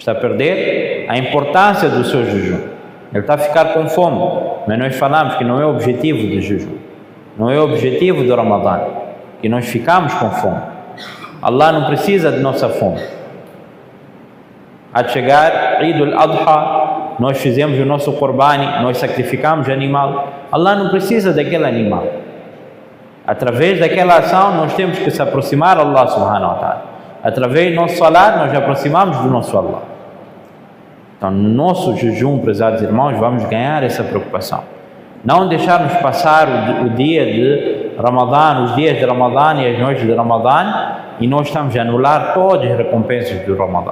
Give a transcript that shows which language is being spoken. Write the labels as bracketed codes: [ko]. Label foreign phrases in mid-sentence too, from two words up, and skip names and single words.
[pt] está a perder a importância do seu jejum. Ele está a ficar com fome, mas nós falamos que não é o objetivo do jejum, não é o objetivo do Ramadã, que nós ficamos com fome. Allah não precisa de nossa fome. A chegar Eid al-Adha, nós fizemos o nosso Qurbani, nós sacrificamos animal. Allah não precisa daquele animal. Através daquela ação nós temos que se aproximar a [ar] الله سبحانه وتعالى. [pt] Através do nosso salat nós aproximamos do nosso Allah. Então no nosso jejum, prezados irmãos, vamos ganhar essa preocupação. Não deixarmos passar o dia de Ramadã, os dias de Ramadã e as noites de Ramadã, e nós estamos a anular todas as recompensas do Ramadã.